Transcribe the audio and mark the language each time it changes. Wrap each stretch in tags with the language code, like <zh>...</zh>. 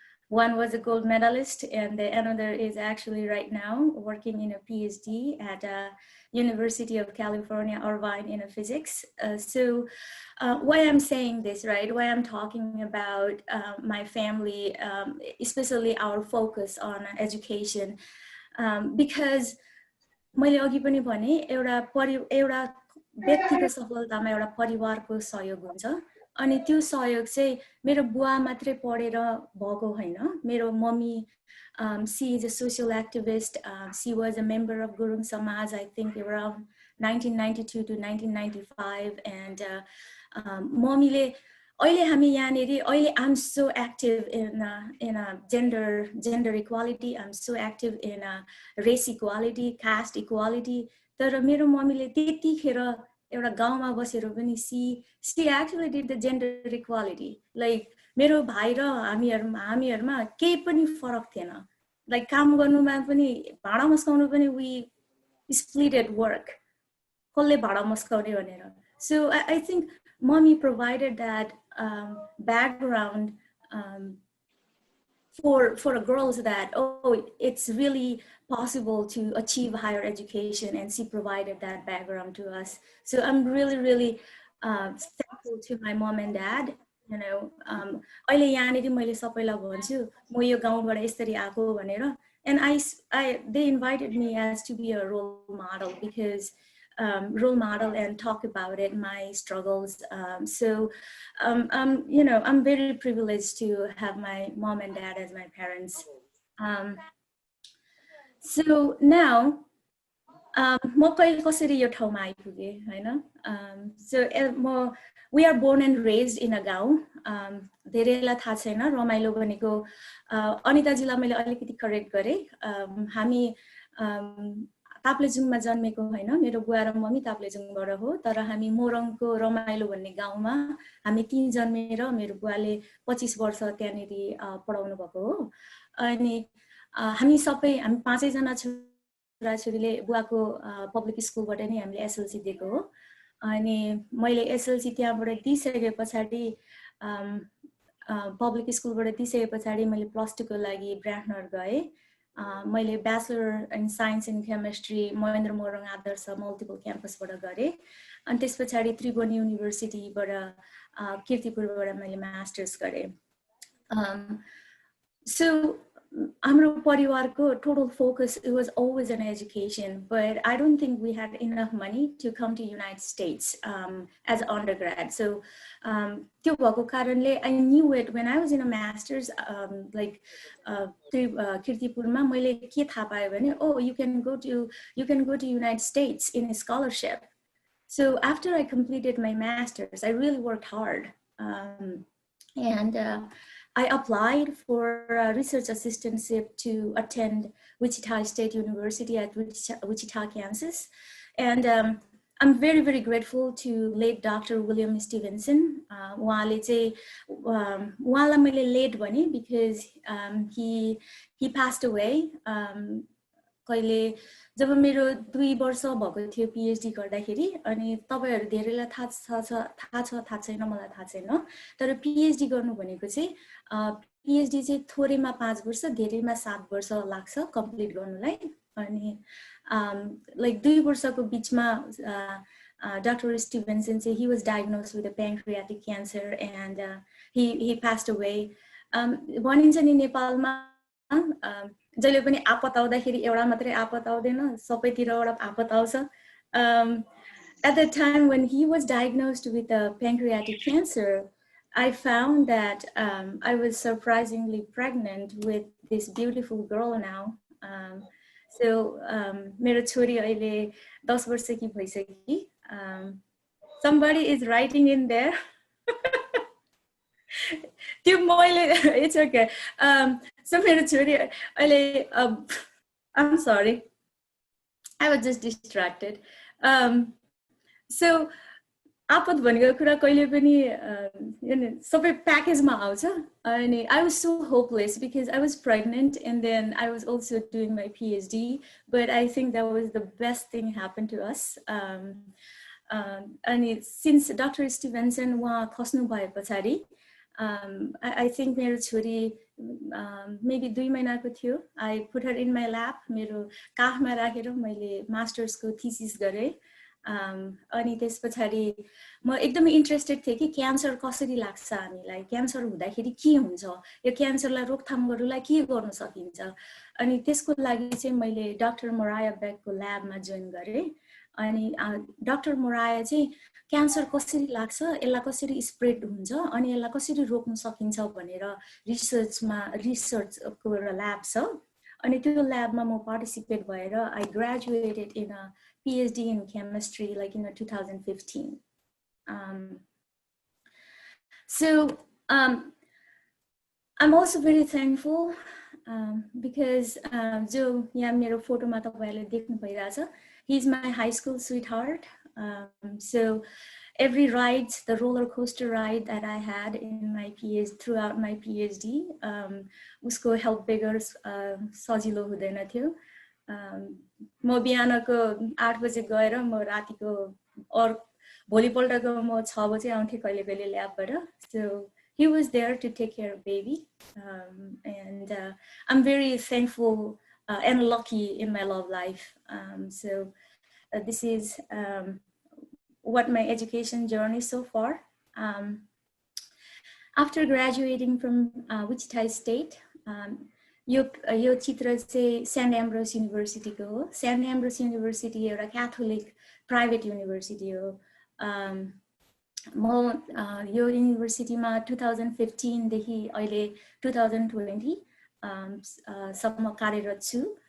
<en>One was a gold medalist and the another is actually right now working in a PhD at University of California, Irvine in physics. So why I'm saying this, right? Why I'm talking about my family, especially our focus on education, because</en> <ne>मैले अघि पनि भने एउटा व्यक्तिको सफलतामा एउटा परिवारको सहयोग हुन्छ अनि त्यो सहयोग चाहिँ मेरो बुवा मात्रै पढेर भएको हैन मेरो mummy</ne> <en>she is a social activist. She was a member of Gurung Samaj, I think around 1992 to 1995 and</en> <ne>मम्मीले अहिले हामी यहाँनेरि अहिले</ne> <en>I'm so active in gender equality, I'm so active in race equality, caste equality.</en> <ne>तर मेरो मम्मीले त्यतिखेर एउटा गाउँमा बसेर पनि</ne> <en>she actually did the gender equality.</en> <ne>Like मेरो भाइ र हामीहरुमा केही पनि फरक थिएन. Like काम गर्नुमा पनि भाडा मस्काउनु पनि</ne> <en>we split at work.</en> <ne>कसले भाडा मस्काउने भनेर.</ne> <en>So I think mommy provided that background for girls that it's really possible to achieve higher education, and she provided that background to us. So I'm really, really thankful to my mom and dad. You know,</en> <ne>अहिले यहाँनेरि मैले सबैलाई भन्छु म यो गाउँबाट यसरी आको भनेर,</ne> <en>and they invited me as to be a role model because role model and talk about it, my struggles. So you know, I'm very privileged to have my mom and dad as my parents.</en> <ne>So now म कहिले कसरी यो ठाउँमा आइपुगे हैन.</ne> <en>So we are born and raised in a गाउँ.</en> <ne>धेरैलाई थाहा छैन रमाइलो भनेको अनिताजीलाई मैले अलिकति करेक्ट गरे. हामी ताप्लेजुङमा जन्मेको होइन, मेरो बुवा र मम्मी ताप्लेजुङबाट हो, तर हामी मोरङको रमाइलो भन्ने गाउँमा हामी 3 जन्मेर मेरो बुवाले 25 वर्ष त्यहाँनिर पढाउनु भएको हो। अनि हामी 5 जना छोराछोरीले बुवाको पब्लिक स्कुलबाट नै हामीले एसएलसी दिएको हो। अनि मैले एसएलसी त्यहाँबाट दिइसके पछाडि पब्लिक स्कुलबाट दिइसके पछाडि मैले +2 को लागि ब्राह्मण गएँ। मैले bachelor in science in chemistry Mahendra Morang Adarsh multiple क्याम्पसबाट गरेँ। अनि त्यस पछाडि त्रिभुवन युनिभर्सिटीबाट कीर्तिपुरबाट मैले मास्टर्स गरेँ।</ne> <en>So</en> <ne>हाम्रो परिवारको</ne> <en>total focus, it was always on education, but I don't think we had enough money to come to United States as undergrad. So</en> <ne>त्यो भएको कारणले</ne> <en>I knew it when I was in a master's, like</en> <ne>कीर्तिपुरमा मैले के थाहा पाएँ भने,</ne> <en>oh, you can go to United States in a scholarship. So after I completed my master's, I really worked hard, and I applied for a research assistantship to attend Wichita State University at Wichita, Kansas. And I'm very, very grateful to late Dr. William Stevenson.</en> <ne>उहाँले चाहिँ उहाँलाई मैले late भने</ne> <en>because he passed away.</en> <ne>कहिले जब मेरो 2 वर्ष भएको थियो PhD गर्दाखेरि, अनि तपाईहरु धेरैलाई थाहा छैन, मलाई थाहा छैन, तर PhD गर्नु भनेको चाहिँ PhD चाहिँ थोरैमा 5 वर्ष, धेरैमा 7 वर्ष लाग्छ कम्प्लिट गर्नुलाई। अनि like 2 वर्षको बीचमा Dr.</ne> <en>Stevenson चाहिँ he was diagnosed with a pancreatic cancer and he passed away.</en> <ne>भनिन्छ नि नेपालमा जहिले पनि आपत आउँदाखेरि एउटा मात्रै आपत आउँदैन, सबैतिरबाट आपत आउँछ।</ne> <en>At the time when he was diagnosed with a pancreatic cancer, I found that I was surprisingly pregnant with this beautiful girl now.</en> <ne>So मेरो छोरी अहिले 10 वर्षकी भइसकी।</ne> <en>Somebody is writing in there. It's okay. So</en> <ne>मेरो छोरी अहिले</ne> <en>I'm sorry, I was just distracted.</en> <ne>So आपत भनेको कुरा कहिले पनि सबै प्याकेजमा आउँछ।</ne> <en>अनि I was so hopeless because I was pregnant and then I was also doing my PhD, but I think that was the best thing happened to us. And since Dr.</en> <ne>Stevenson उहाँ खस्नु भए पछाडि I think मेरो छोरी maybe 2 महिनाको थियो।</ne> <en>I put her in my lap,</en> <ne>मेरो काखमा राखेर मैले मास्टर्सको थीसिस गरेँ। अनि त्यस पछाडि म एकदमै इन्ट्रेस्टेड थिएँ कि क्यान्सर कसरी लाग्छ हामीलाई, क्यान्सर हुँदाखेरि के हुन्छ, यो क्यान्सरलाई रोकथाम गर्नुलाई के गर्न सकिन्छ। अनि त्यसको लागि चाहिँ मैले डाक्टर मोराया बेकको ल्याबमा जोइन गरेँ। अनि डाक्टर मोराया चाहिँ क्यान्सर कसरी लाग्छ, यसलाई कसरी स्प्रेड हुन्छ, अनि यसलाई कसरी रोक्न सकिन्छ भनेर रिसर्चको एउटा ल्याब छ। अनि त्यो ल्याबमा म पार्टिसिपेट भएर</ne> <en>I graduated in a PhD in chemistry like in 2015. So I'm also very thankful because</en> <ne>जो यहाँ मेरो फोटोमा तपाईहरुले देख्नु भइराछ,</ne> <en>he's my high school sweetheart. So every ride, the roller coaster ride that I had in my PhD throughout my PhD, उसको help beggars</en> <ne>सजिलो हुँदैन थियो। म बिहानको 8 बजे गएर म रातिको और भोलिपल्टको म 6 बजे आउँथे कहिले कहिले ल्याबबाट।</ne> <en>So he was there to take care of baby, and I'm very thankful and lucky in my love life. So this is what my education journey so far. After graduating from Wichita State,</en> <ne>यो चित्र चाहिँ saint Ambrose युनिभर्सिटीको हो। Saint Ambrose university एउटा Catholic private university हो। म यो युनिभर्सिटीमा 2015 देखि अहिले 2020 सम्म कार्यरत छु।</ne>